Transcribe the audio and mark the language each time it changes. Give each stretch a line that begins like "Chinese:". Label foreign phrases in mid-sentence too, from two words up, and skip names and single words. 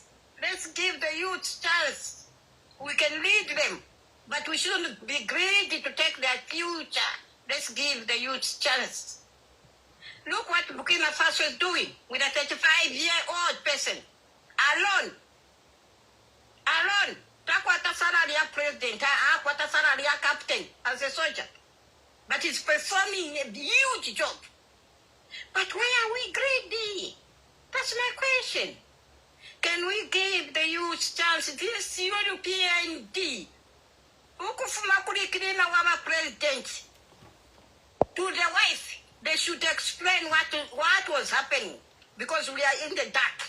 English: Let's give the youths chance. We can lead them. But we shouldn't be greedy to take their future. Let's give the youth chance. Look what Burkina Faso is doing with a 35-year-old person. Alone.
Bemba: Takwata salaria president, akwata salaria captain
English: as a soldier. But he's performing a huge job. But why are we greedy? That's my question. Can we give the youth chance? This European D. President to the wife, they should explain what was happening because we are in the dark.